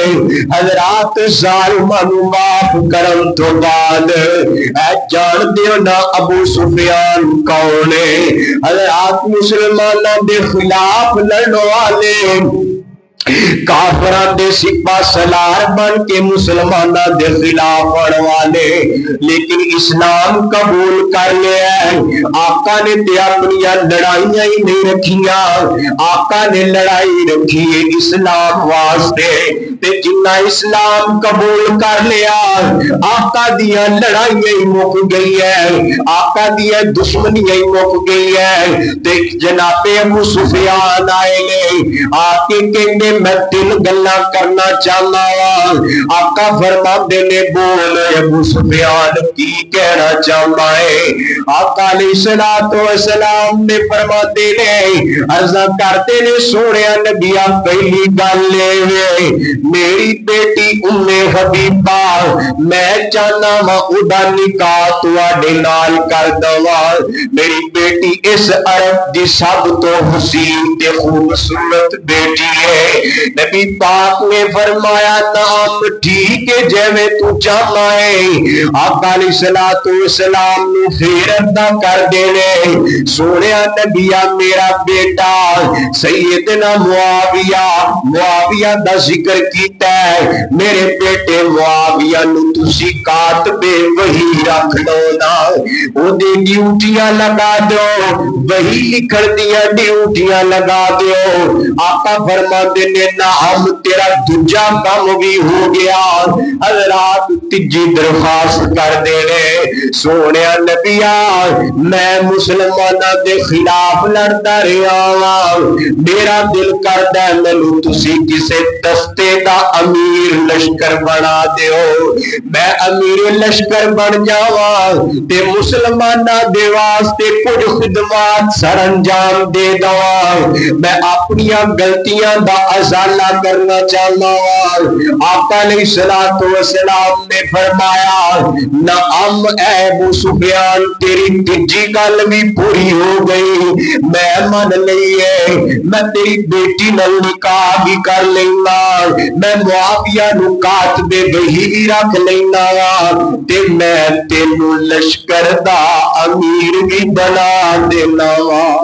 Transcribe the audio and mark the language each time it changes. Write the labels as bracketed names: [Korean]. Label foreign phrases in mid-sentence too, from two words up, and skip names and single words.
[Punjabi] حضرات ظالماں نو معاف کرن تو بعد اے جان دیو نا ابو سفیان کون ہے؟ حضرات مسلماناں دے خلاف لڑن والے کافراں دے سپاہ سالار بن کے مسلماناں دے خلاف لڑن والے، لیکن اسلام قبول کر لیا ہے۔ آقا نے تے اپنی لڑائیاں ہی نہیں رکھیاں، آقا نے لڑائی رکھی ہے اسلام واسطے، تے جنہ اسلام قبول کر لیا آقا دیا لڑائیاں ہی مک گئی ہے، آقا دیا دشمنیاں ہی مک گئی ہے۔ تے جناب ابو سفیان آئے نے آکے کہنے میں 3 گلاں کرنا چاہنا ہوں۔ آقا فرماندے نے بول ابو سفیان کی کہنا چاہنا ہے؟ آقا علیہ السلام نے فرماندے نے عرض کرتے نے سونیا نبیا پہلی گل لے میری بیٹی ام حبیبہ میں چاہنا وا ادا نکاح تواڈے نال کر دواں۔ میری بیٹی اس عرب دی سب تو حسین تے خوبصورت بیٹی ہے۔ نبی پاک نے فرمایا نام ٹھیک ہے جیویں تو چاہنا ہے۔ آقا علیہ السلام نے پھر ادا کر دینے سونیا نبیا میرا بیٹا سیدنا معاویہ دا ذکر کیتا ہے، میرے بیٹے معاویہ نو تسی کاتب وحی رکھ لو نا، او دی ڈیوٹیاں لگا دو، وحی لکھن دیاں ڈیوٹیاں لگا دو۔ آقا فرماندے نے نام تیرا دوجا کام بھی ہو گیا۔ حضرات تیجی درخواست کر دینے سونیا نبیا میں مسلمانہ دے خلاف لڑتا رہا ہاں، میرا دل کردا ہے مینوں تسی کسے دستے دا امیر لشکر بنا دیو، میں امیر لشکر بن جاواں تے مسلمانہ دے واسطے کچھ خدمات سر انجام دے دواں، میں اپنی غلطیاں دا ازالہ کرنا چاہنا ہوں۔ آقا علیہ السلام نے فرمایا نعم اے ابو سفیان تیری تیجی گل بھی پوری ہو گئی، میں من لئی ہے، میں تیری بیٹی نال نکاح بھی کر لینا، میں معاویہ نو کاتب وحی بھی رکھ لینا تے میں تینوں لشکر دا امیر بھی بنا دینا وا۔